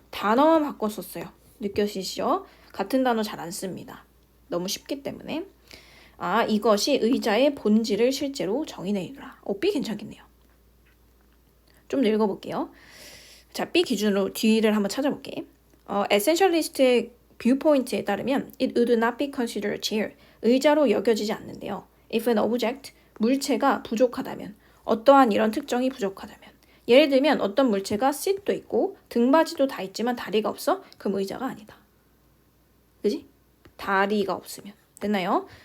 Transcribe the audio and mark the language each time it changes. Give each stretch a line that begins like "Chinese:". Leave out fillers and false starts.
Korean: 단어만 바꿨었어요. 느껴지시죠? 같은 단어 잘 안 씁니다. 너무 쉽기 때문에. 이것이 의자의 본질을 실제로 정의내리라. B 괜찮겠네요. 좀 더 읽어볼게요. 자, B 기준으로 뒤를 한번 찾아볼게. 에센셜리스트의 뷰포인트에 따르면
English: it would not be considered a chair.
Korean: 의자로 여겨지지 않는데요.
English: If an object,
Korean: 물체가 부족하다면, 어떠한 이런 특정이 부족하다면, 예를 들면 어떤 물체가 seat도 있고 등받이도 다 있지만 다리가 없어? 그럼 의자가 아니다. 그지? 다리가 없으면. 됐나요?